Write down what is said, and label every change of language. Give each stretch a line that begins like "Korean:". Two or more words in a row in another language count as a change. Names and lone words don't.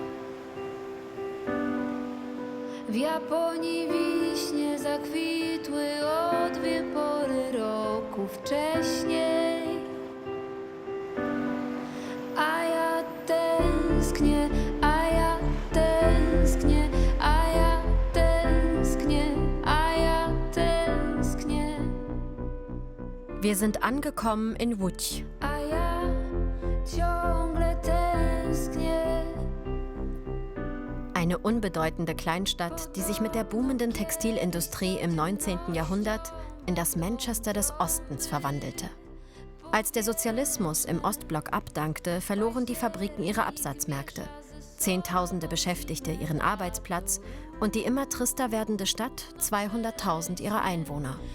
Polish: W Japonii wiśnie zakwitły o 2 pory roku wcześniej. A ja tęsknię, a ja tęsknię, a ja tęsknię, a ja tęsknię.
German: Wir sind angekommen in Łódź.
Polish: A ja ciągle tęsknię.
German: Eine unbedeutende Kleinstadt, die sich mit der boomenden Textilindustrie im 19. Jahrhundert in das Manchester des Ostens verwandelte. Als der Sozialismus im Ostblock abdankte, verloren die Fabriken ihre Absatzmärkte. Zehntausende Beschäftigte ihren Arbeitsplatz und die immer trister werdende Stadt 200.000 ihrer Einwohner.